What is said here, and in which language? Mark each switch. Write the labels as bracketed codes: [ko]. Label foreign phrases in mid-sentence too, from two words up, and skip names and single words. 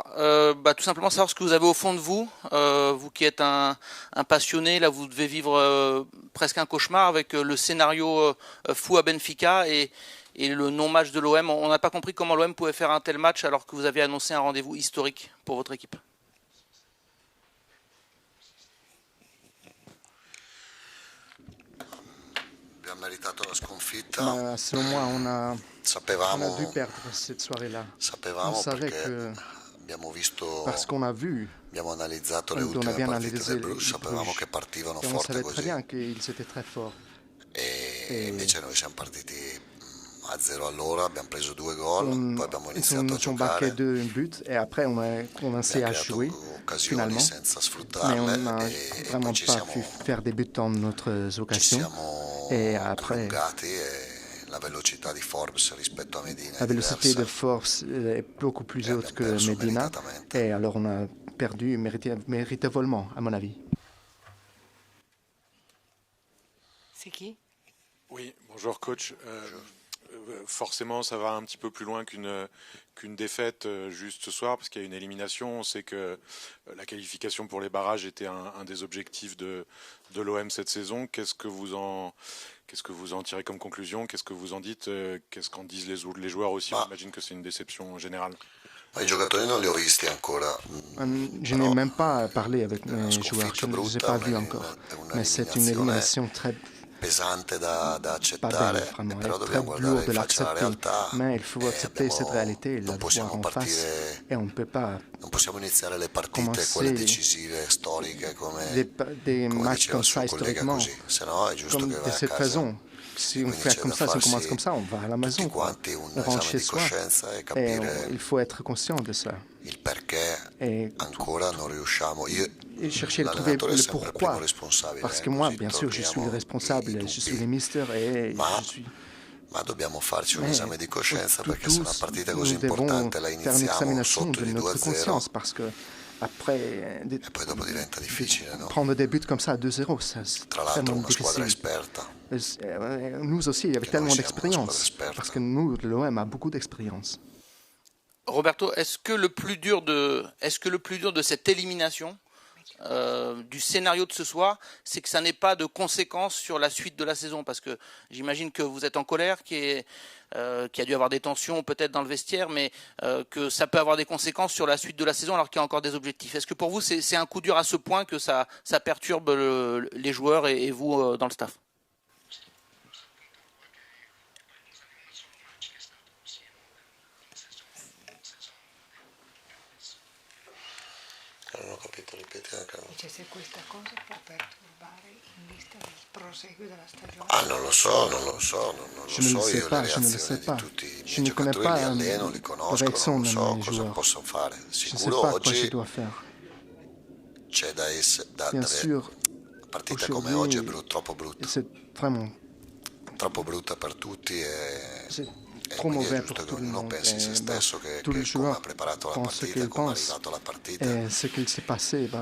[fr] Tout simplement savoir ce que vous avez au fond de vous. Vous qui êtes un passionné, là vous devez vivre presque un cauchemar avec le scénario fou à Benfica et le non-match de l'OM. On n'a pas compris comment l'OM pouvait faire un tel match alors que vous aviez annoncé un rendez-vous historique pour votre équipe. [it] Abbiamo meritato la sconfitta. [fr] Bah, selon moi, on a dû [it] Sapevamo, [fr] perdre cette soirée-là. On [it] sapevamo [fr] savait [it] perché [fr] que, [it] abbiamo [fr] parce [it] visto, [fr] qu'on a vu, [it] abbiamo analizzato le [fr] on a [it] ultime [fr] bien [it] partite [fr] analysé [it] del [fr] les [it] Bruges, sapevamo [fr] Bruges, [it] che partivano [fr] et on [it] forte [fr] savait très [it] così [fr] bien qu'ils étaient très forts. [it] e [fr] Et [it] invece noi siamo partiti a 0 all'ora, abbiamo preso 2 gol, poi abbiamo [fr] ils [it] iniziato a [fr] nous ont marqué [it] giocare, [fr] 2 buts et après on a commencé [it] abbiamo [fr] à [it] creato [fr] jouer [it] occasioni [fr] finalement. [it] senza [fr] Mais on [it] sfruttarle [fr] n'a [it] e poi [fr] vraiment pas pu faire des buts dans notre [it] ci [fr] occasion. Et [it] siamo [fr] après, [it] allungati e la velocità di Forbes rispetto a Medina [fr] la [it] è [fr] vélocité de [it] diversa [fr] force est beaucoup [it] e [fr] plus haute [it] abbiamo [fr] que [it] perso [fr] Medina. [it] meritatamente. [fr] Et alors on a perdu méritablement, à mon avis. C'est qui? Oui, bonjour coach. Forcément, ça va un petit peu plus loin qu'une défaite juste ce soir, parce qu'il y a une élimination. On sait que la qualification pour les barrages était un des objectifs de l'OM cette saison. Qu'est-ce que vous en tirez comme conclusion? Qu'est-ce que vous en dites? Qu'est-ce qu'en disent les joueurs aussi? [it] Ma, [fr] J'imagine que c'est une déception générale. [it] ma i giocatori non li ho visti ancora, [fr] Je n'ai [it] però [fr] même pas parlé avec [it] la [fr] mes joueurs, je [it] sconfitta [fr] ne les ai [it] brutta [fr] pas vus encore. [it] è [fr] Mais c'est une [it] un'eliminazione [fr] élimination très [it] pesante da [fr] pas belle, [it] accettare, [fr] vraiment. Elle [it] però [fr] est très [it] dobbiamo guardare [fr] lourde de [it] in faccia la [fr] l'accepter. [it] realtà [fr] Mais il faut [it] e [fr] accepter cette réalité et la [it] non [fr] voir [it] possiamo [fr] en face. [it] partire, [fr] Et on ne peut pas [it] non possiamo iniziare le partite, quelle [fr] commencer [it] decisive, storiche, [fr] des [it] come [fr] matchs [it] diceva [fr] comme [it] il suo [fr] ça [it] collega [fr] historiquement, [it] così, se no è giusto [fr] comme [it] che [fr] de [it] vai a [fr] cette [it] casa. [fr] façon. Si [it] E [fr] on [it] quindi [fr] fait [it] c'è [fr] comme [it] da [fr] ça, si on commence [it] farsi [fr] comme ça, on va à la [it] tutti [fr] maison, quoi. [it] quanti un [fr] On rentre [it] esame [fr] chez [it] di [fr] soi. [it] coscienza e [fr] Et [it] capire [fr] il faut être conscient de ça. [it] il perché [fr] Et, [it] ancora non riusciamo. [fr] et chercher à trouver [it] L'allenatore è [fr] le [it] sempre il primo [fr] pourquoi. [it] responsabile, [fr] Parce que moi, [it] così [fr] bien sûr, je suis le [it] togliamo i [fr] responsable, je suis [it] dubbi. [fr] le mister et [it] Ma, [fr] je suis. [it] ma dobbiamo farci un [fr] Mais [it] esame di coscienza perché se una [fr] tous, [it] partita così [fr] nous devons [it] importante la [fr] faire une [it] iniziamo [fr] examination [it] sotto [fr] de [it] di [fr] notre [it] 2-0 [fr] conscience parce que après [it] e poi dopo diventa difficile, no? [fr] prendre des buts comme ça à 2-0, c'est [it] Tra l'altro [fr] tellement [it] una squadra [fr] difficile. [it] esperta, [fr] Nous aussi, avec [it] che noi [fr] tellement [it] siamo una squadra [fr] d'expérience, parce [it] esperta. [fr] que nous, l'OM a beaucoup d'expérience. Roberto, est-ce que le plus dur de cette élimination du scénario de ce soir, c'est que ça n'ait pas de conséquences sur la suite de la saison, parce que j'imagine que vous êtes en colère, qu'il y a dû avoir des tensions peut-être dans le vestiaire, mais que ça peut avoir des conséquences sur la suite de la saison alors qu'il y a encore des objectifs. Est-ce que pour vous c'est un coup dur à ce point que ça perturbe les joueurs et vous dans le staff? [it] Non ho capito, ripeti anche. Dice se questa cosa può perturbare in vista del proseguo della stagione. Ah, non lo so, non lo so, non lo [fr] Je ne le [it] so [fr] sais [it] io le [fr] pas, je ne le sais [it] reazioni di [fr] pas. [it] tutti i [fr] Je [it] miei [fr] ne connais [it] giocatori, li [fr] pas [it] alleno, li [fr] la [it] conosco, [fr] réaction [it] non [fr] de [it] so [fr] mes [it] cosa [fr] joueurs. [it] posso fare. [fr] Je ne sais [it] Sicuro [fr] pas quoi je [it] oggi [fr] dois faire. [it] c'è da essere, [fr] Bien sûr, [it] una partita come oggi è [fr] aujourd'hui, [it] troppo brutta, [fr] c'est vraiment [it] troppo brutta per tutti [fr] c'est [it] e [fr] trop [it] quindi è [fr] mauvais pour [it] giusto che [fr] tout le [it] ognuno [fr] monde. [it] pensi in se [fr] Et, bah, [it] stesso che [fr] tous les [it] come ha [fr] joueurs [it] preparato la [fr] pensent ce [it] partita, [fr] qu'ils [it] come è [fr] pensent. [it] arrivato alla partita, [fr] Et ce qu'il s'est passé, bah,